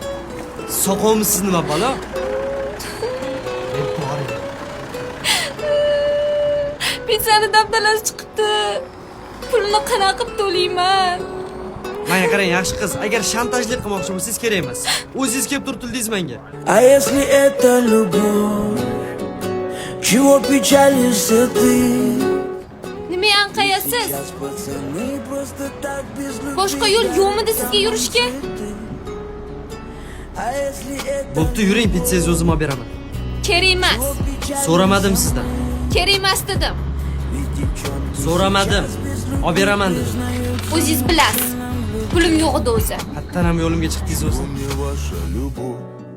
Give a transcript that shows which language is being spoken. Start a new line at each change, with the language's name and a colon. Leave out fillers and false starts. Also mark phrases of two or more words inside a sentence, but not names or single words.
Uzbek: Soqovmisiz nima balo? Pensiyani dabdalasi chiqibdi. Pulni qanaqa qilib to'layman? Menga qarang, yaxshi qiz, agar shantajlik qilmoqchi bo'lsangiz kerak emas. O'zingiz kelib turtildingiz menga.
Russian: А если это любовь, чего печалишься ты?
Uzbek: Nima anqayasiz?
Russian: Сейчас пацаны просто так без любви.
Uzbek: Boshqa yo'l yo'qmidi sizga yurishga?
Russian: А если это
Uzbek: Bo'pti, yuring, pitsangizni o'zim olib beraman. Kerak emas. So'ramadim sizdan. Kerak emas dedim. So'ramadim. Olib beraman dedim. O'zingiz bilasiz. Pulim yo'q edi o'zi. Hattan ham yo'limga chiqdingiz o'zi.
Russian: мне ваша любовь?